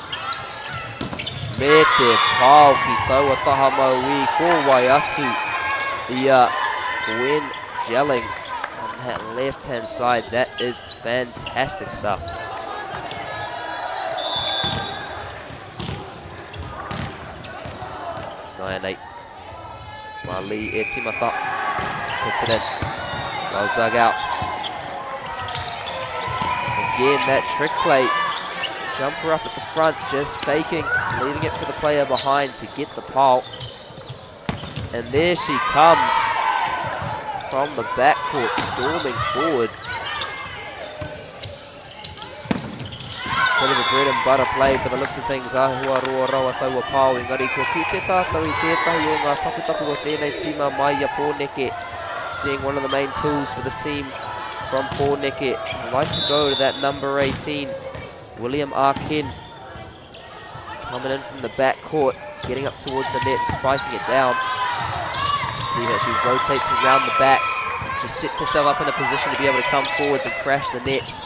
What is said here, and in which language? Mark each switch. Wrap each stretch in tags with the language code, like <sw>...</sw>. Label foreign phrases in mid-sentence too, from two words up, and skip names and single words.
<mi>Me te pāu ki taua taha mau I, ko wai atu. Ia Gwen Gelling.</mi> <en>That left-hand side, that is fantastic stuff. Nine eight. Mali Etsimata puts it in. Well dug out. Again, that trick play. Jumper up at the front, just faking, leaving it for the player behind to get the pole. And there she comes. From the backcourt, storming forward. Bit of a bread and butter play, by the looks of things,</en> <mi>ahua roa rawa taua pao, engari kua ki te tātou I tētahi o ngā taputapu o tēnei tima mai a Pōneke,</mi> <en>seeing one of the main tools for this team from Pōneke. I'd like to go to that number 18, William Arkin, coming in from the back court, getting up towards the net, spiking it down. See how she rotates around the back, just sets herself up in a position to be able to come forwards and crash the nets.</en>